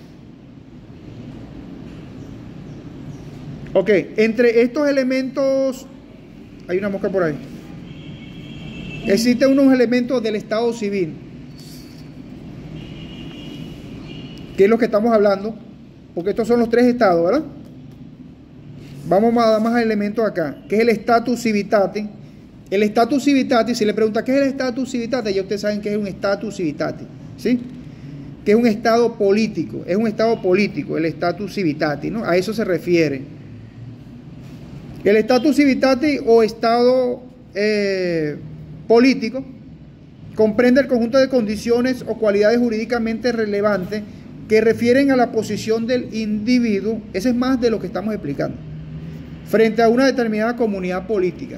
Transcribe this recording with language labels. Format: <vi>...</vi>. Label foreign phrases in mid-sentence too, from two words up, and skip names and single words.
<es>Ok, entre estos elementos, hay una mosca por ahí. Existen unos elementos del estado civil, que es lo que estamos hablando, porque estos son los tres estados, ¿verdad? Vamos a dar más elementos acá, que es el</es> <la>status civitatis. El status civitatis,</la> <es>si le pregunta qué es el</es> <la>status civitatis,</la> <es>ya ustedes saben que es un</es> <la>status civitatis,</la> <es>¿sí? Que es un estado político, el</es> <la>status civitatis,</la> <es>¿no? A eso se refiere. El</es> <la>status civitatis</la> <es>o estado político comprende el conjunto de condiciones o cualidades jurídicamente relevantes que refieren a la posición del individuo, ese es más de lo que estamos explicando, frente a una determinada comunidad política.</es>